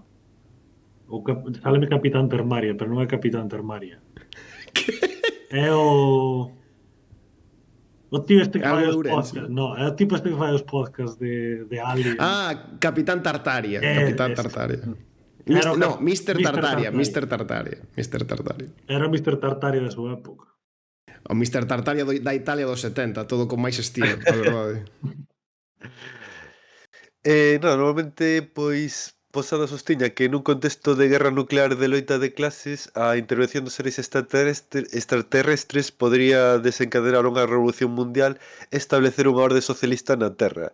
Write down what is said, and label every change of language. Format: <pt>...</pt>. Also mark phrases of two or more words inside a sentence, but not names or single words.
<gl>Sáleme Capitán Termaria, pero non é Capitán Termaria. É o tío este que Algo fai de os Ourense. podcasts. No, é o tipo este que fai os podcasts de Alien. Capitán Tartaria, Capitán Tartaria. Era Mr. Tartaria, Tartaria. Mr. Tartaria, Mr. Tartaria. Era o Mr. Tartaria da súa época. O Mr. Tartaria da Italia dos 70, todo con máis estilo, a verdade. Normalmente, pois, Posadas sostiña que nun contexto de guerra nuclear de loita de clases, a intervención dos seres extraterrestres podría desencadenar unha revolución mundial e establecer unha orde socialista na Terra.</gl>